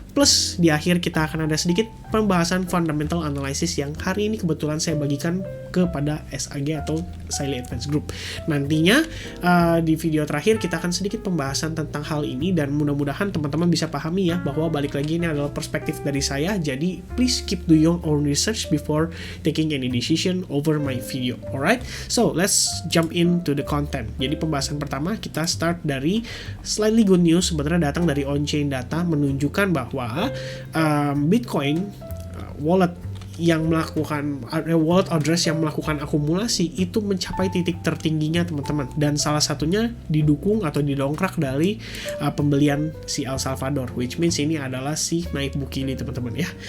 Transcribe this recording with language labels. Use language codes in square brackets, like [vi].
[id] Plus di akhir kita akan ada sedikit pembahasan fundamental analysis yang hari ini kebetulan saya bagikan kepada SAG atau Saili Advanced Group. Nantinya di video terakhir kita akan sedikit pembahasan tentang hal ini, dan mudah-mudahan teman-teman bisa pahami ya bahwa balik lagi ini adalah perspektif dari saya. Jadi [en] please keep do your own research before taking any decision over my video. Alright, so let's jump into the content. [id] Jadi pembahasan pertama kita start dari [en] slightly good news. [id] Sebenarnya datang dari on-chain data menunjukkan bahwa Bitcoin wallet yang melakukan wallet address yang melakukan akumulasi itu mencapai titik tertingginya teman-teman, dan salah satunya didukung atau didongkrak dari pembelian si El Salvador, [en] which means [id] ini adalah si Nayib Bukele teman-teman ya.